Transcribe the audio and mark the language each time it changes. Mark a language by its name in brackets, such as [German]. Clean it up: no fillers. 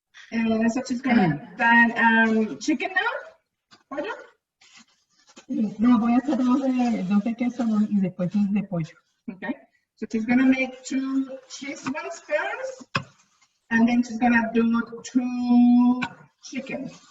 [English] And so she's gonna add chicken now? [Spanish] Pollo? No, voy a hacer dos de queso y después de pollo. [English] Okay. So she's gonna make 2 cheese ones first, and then she's gonna do 2 chicken.